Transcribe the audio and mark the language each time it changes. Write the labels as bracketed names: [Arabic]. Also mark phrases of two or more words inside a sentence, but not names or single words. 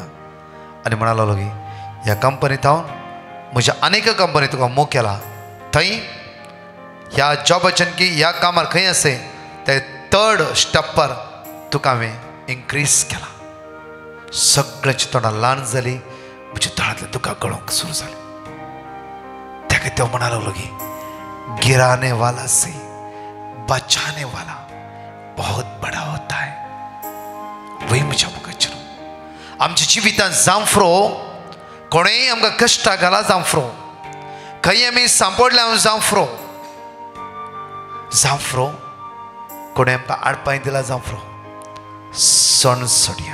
[Konkani] आनी म्हणा लागलो की ह्या कंपनींत हांव म्हज्या आनीक कंपनींत तुका मूव केला थंय ह्या जॉबाच्यान की ह्या कामार खंय आसय ते 3rd स्टेपार तुका हांवें इन्क्रीज केला. सगळ्यांची तोंडां ल्हान जाली. म्हज्या दोळांतल्यान दुकां गळोंक सुरू जालें. ताका तो म्हणा लागलो की [Hindi] गिराने वाला से बचाने वाला बहुत बड़ा होता है. [Konkani] वही म्हज्या मुखाचेर आमच्या जिवितांत जांफ्रो कोणेय आमकां कश्टा घाला जांफ्रो खंय आमी सांपडले हांव जांफ्रो कोणें आमकां आडपाय दिला जांफ्रो सण सोडया.